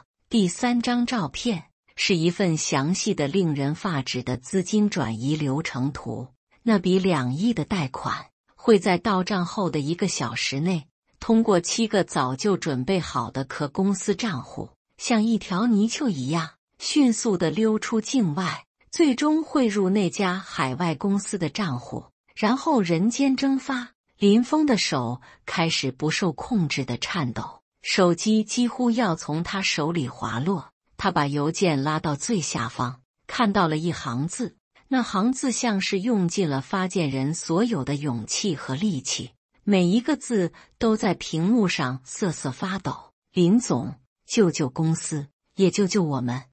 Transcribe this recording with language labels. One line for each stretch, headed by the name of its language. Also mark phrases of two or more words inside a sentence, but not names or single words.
Chinese: 第三張照片是一份詳細的令人發指的資金轉移流程圖，那筆2億的貸款會在到賬後的1個小時內通過7個早就準備好的客公司賬戶，像一條泥鰍一樣迅速地溜出境外，最終匯入那家海外公司的賬戶，然後人間蒸發。林峰的手開始不受控制地顫抖，手機幾乎要從他手裡滑落。他把郵件拉到最下方，看到了一行字，那行字像是用盡了發件人所有的勇气和力氣。每一個字都在屏幕上瑟瑟發抖。林總，救救公司，也救救我們。